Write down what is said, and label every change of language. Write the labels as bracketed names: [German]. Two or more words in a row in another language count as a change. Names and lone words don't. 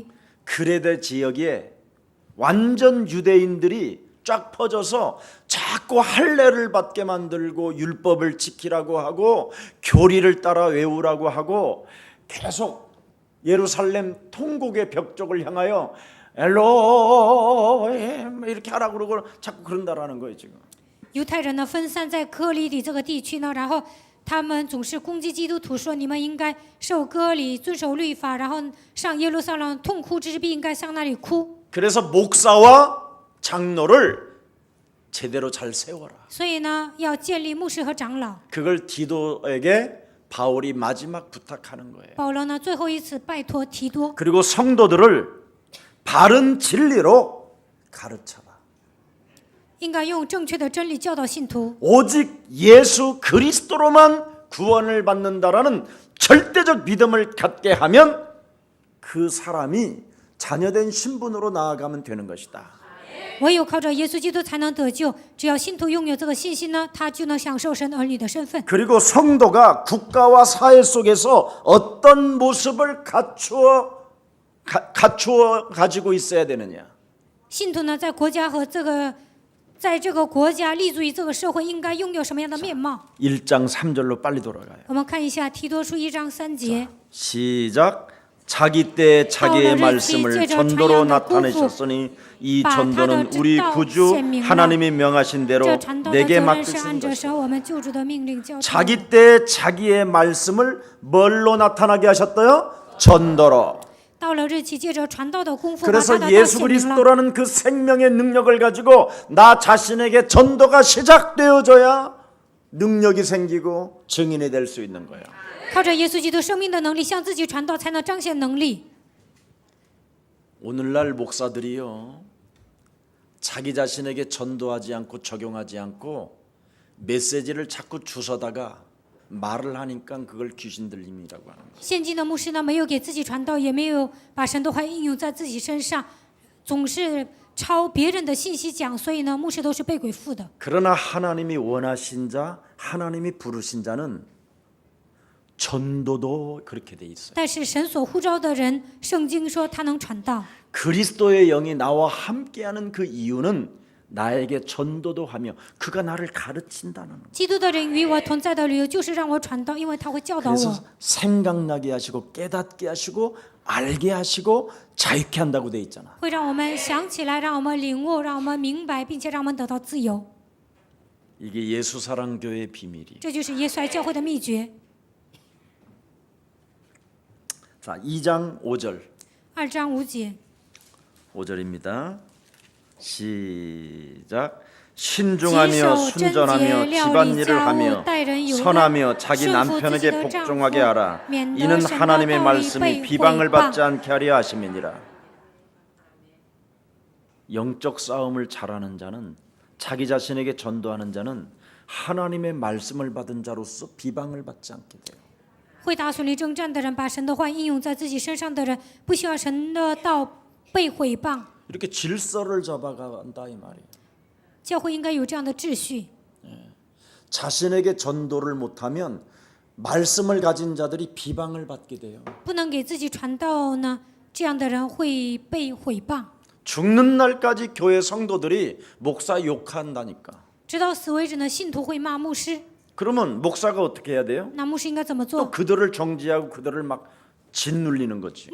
[Korean] 그레데 지역에 완전 유대인들이 쫙 퍼져서 자꾸 할례를 받게 만들고 율법을 지키라고 하고 교리를 따라 외우라고 하고 계속 예루살렘 통곡의 벽 쪽을 향하여 엘로힘 이렇게 하라고 그러고 자꾸 그런다라는 거예요 지금. [Chinese] 犹太人呢分散在科里底这个地区呢，然后他们总是攻击基督徒，说你们应该受割礼、遵守律法，然后上耶路撒冷痛哭之必应该上那里哭。 [Korean] 그래서 목사와 장로를 제대로 잘 세워라. [Chinese] 所以呢，要建立牧师和长老。 [Korean] 그걸 디도에게 바울이 마지막 부탁하는 거예요. [Chinese] 保罗呢最后一次拜托提多， [Korean] 그리고 성도들을 바른 진리로 가르쳐라. [Chinese] 应该用正确的真理教导信徒。 [Korean] 오직 예수 그리스도로만 구원을 받는다라는 절대적 믿음을 갖게 하면 그 사람이 자녀된 신분으로 나아가면 되는 것이다. [Chinese] 唯有靠着耶稣基督才能得救。只要信徒拥有这个信心呢，他就能享受神儿女的身份。 [Korean] 그리고 성도가 국가와 사회 속에서 어떤 모습을 갖추어 가지고 있어야 되느냐? [Chinese] 信徒呢，在国家和在这个国家立足于这个社会，应该拥有什么样的面貌？ [Korean] 1장 3절로 빨리 돌아가요. [Chinese] 我们看一下提多书1章3节。 [Korean] 시작. 자기 때 자기의 말씀을 전도로 나타내셨으니 이 전도는 우리 구주 하나님이 명하신 대로 [Chinese] 这传道的 [Korean] 내게 [Chinese] 责任是 [Korean] 맡기신 [Chinese] 按着 [Korean] 것이다. [Chinese] 神我们救主的命令交托。 [Korean] 자기 때 자기의 말씀을 뭘로 나타나게 하셨어요? 전도로. [Chinese] 到了日期，借着传道的功夫，把他 [Korean] 그래서 [Chinese] 的道 [Korean] 예수 [Chinese] 显明了。 [Korean] 그리스도라는 그 생명의 능력을 가지고 나 자신에게 전도가 시작되어져야 능력이 생기고 증인이 될 수 있는 거예요. [Chinese] 靠着耶稣基督生命的能力，向自己传道，才能彰显能力。 [Korean] 오늘날 목사들이요, 자기 자신에게 전도하지 않고 적용하지 않고 메시지를 자꾸 주워다가 말을 하니까 그걸 귀신 들림이라고 하는 거예요. [Chinese] 现今的牧师呢，没有给自己传道，也没有把神的话应用在自己身上，总是抄别人的信息讲，所以呢，牧师都是被鬼附的。 [Korean] 그러나 하나님이 원하신 자, 하나님이 부르신 자는 전도도 그렇게 돼 있어요. [Chinese] 但是神所呼召的人，圣经说他能传道。 [Korean] 그리스도의 영이 나와 함께하는 그 이유는 나에게 전도도 하며 그가 나를 가르친다는 거예요. [Chinese] 基督的人与我同在的理由，就是让我传道，因为他会教导 [Korean] 그래서 [Chinese] 我， [Korean] 생각나게 하시고 깨닫게 하시고 알게 하시고 자유케 한다고 돼 있잖아. [Chinese] 会让我们想起来，让我们领悟，让我们明白，并且让我们得到自由。 [Korean] 이게 예수 사랑 교회의 비밀이에요. [Chinese] 这就是耶稣爱教会的秘诀。 [Korean] 자, 2장 5절. [Chinese] 2 章5节， [Korean] 5절입니다. 시작. 신중하며 [Chinese] 谨守贞洁 [Korean] 순전하며 [Chinese] 料理 [Korean] 집안일을 [Chinese] 家务 [Korean] 하며 [Chinese] 待人有 [Korean] 선하며 [Chinese] 恩 [Korean] 자기 [Chinese] 顺服自己 [Korean] 남편에게 [Chinese] 的丈夫 [Korean] 복종하게 하라. [Chinese] 免得 [Korean] 이는 [Chinese] 神的 [Korean] 하나님의 [Chinese] 道理 [Korean] 말씀이 [Chinese] 被 [Korean] 비방을 [Chinese] 毁谤 [Korean] 받지 않게 하려 하심이니라. 영적 싸움을 잘하는 자는, 자기 자신에게 전도하는 자는 하나님의 말씀을 받은 자로서 비방을 받지 않게 돼요. [Chinese] 会打属灵征战的人，把神的话应用在自己身上的人，不需要神的道被毁谤。 [Korean] 이렇게 질서를 잡아간다 이 말이에요. [Chinese] 教会应该有这样的秩序。 [Korean] 자신에게 전도를 못하면 말씀을 가진 자들이 비방을 받게 돼요. [Chinese] 不能给自己传道呢，这样的人会被毁谤。 [Korean] 죽는 날까지 교회 성도들이 목사 욕한다니까. [Chinese] 直到死为止呢，信徒会骂牧师， [Korean] 그러면 목사가 어떻게 해야 돼요? [Chinese] 那牧师应该怎么 [Korean] 또 [Chinese] 做？ [Korean] 그들을 정지하고 그들을 막 짓눌리는 거지.